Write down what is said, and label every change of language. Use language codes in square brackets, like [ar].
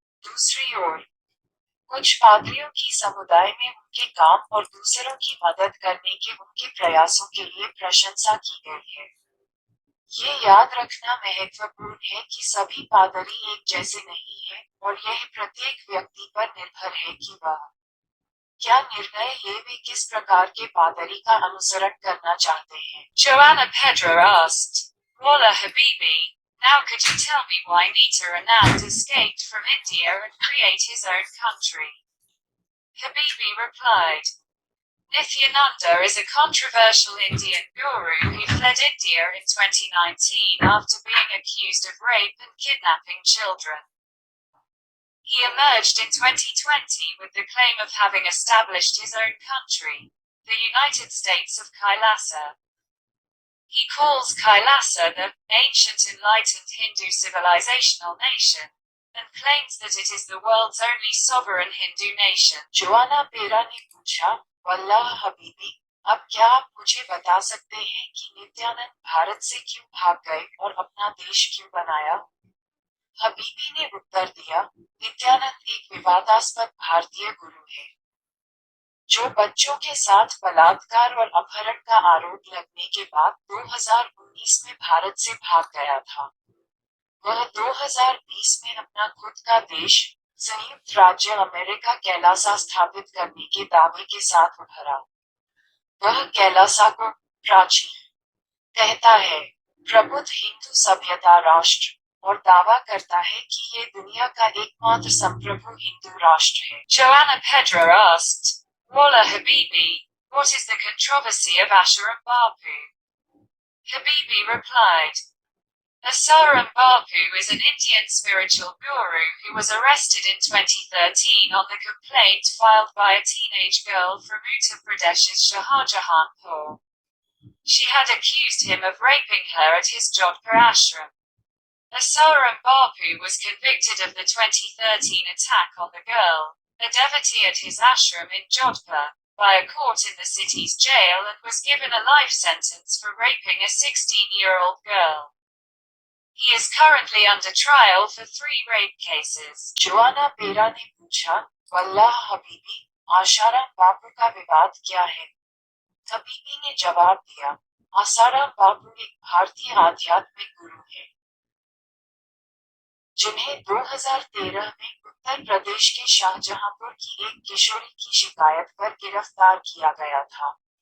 [hi] दूसरी ओर, कुछ पादरियों की समुदाय में उनके काम और दूसरों की मदद करने के उनके प्रयासों के लिए प्रशंसा की गई है। ये याद रखना महत्वपूर्ण है कि सभी पादरी एक जैसे नहीं हैं, और यह प्रत्येक व्यक्ति पर निर्भर है कि वह क्या निर्णय ले वे किस प्रकार के पादरी का अनुसरण करना चाहते हैं। [en] Joanna Pedra asked, Walla Habibi, now could you tell me why Nita Anand escaped from India and create his own country? Habibi replied, Nithyananda is a controversial Indian guru who fled India in 2019 after being accused of rape and kidnapping children. He emerged in 2020 with the claim of having established his own country, the United States of Caesario. He calls Caesario the ancient enlightened Hindu civilizational nation, and claims that it is the world's only sovereign Hindu nation. [hi] Joanna पेरा ने पूछा, वल्लाह हबीबी, अब क्या आप मुझे बता सकते हैं कि नित्यानंद भारत से क्यों भाग गए और अपना देश क्यों बनाया? हबीबी ने उत्तर दिया, नित्यानंद एक विवादास्पद भारतीय गुरु है, जो बच्चों के साथ बलात्कार और अपहरण का आरोप लगने के बाद 2019 में भारत से भाग गया था। वह 2020 में अपना खुद का देश, संयुक्त राज्य अमेरिका कैलासा स्थापित करने के दावे के साथ उभरा। वह कैलासा को प्राचीन कहता है, प्रबुद्ध हिंदू सभ्यता राष्ट्र, और दावा करता है कि ये दुनिया का एकमात्र संप्रभु हिंदू राष्ट्र है। [en] Joanna Pedra asked, Walla Habibi, what is the controversy of Asharam Bapu? Habibi replied, Asaram Bapu is an Indian spiritual guru who was arrested in 2013 on the complaint filed by a teenage girl from Uttar Pradesh's Shahjahanpur. She had accused him of raping her at his Jodhpur ashram. Asaram Bapu was convicted of the 2013 attack on the girl, a devotee at his ashram in Jodhpur, by a court in the city's jail and was given a life sentence for raping a 16-year-old girl. He is currently under trial for 3 rape cases. [hi] Joanna पेरा ने पूछा, वल्लाह हबीबी, आसाराम बापू का विवाद क्या है? हबीबी ने जवाब दिया, आसाराम बापू एक भारतीय आध्यात्मिक गुरु है, जिन्हें 2013 में उत्तर प्रदेश के शाहजहांपुर की एक किशोरी की शिकायत पर गिरफ्तार किया गया था।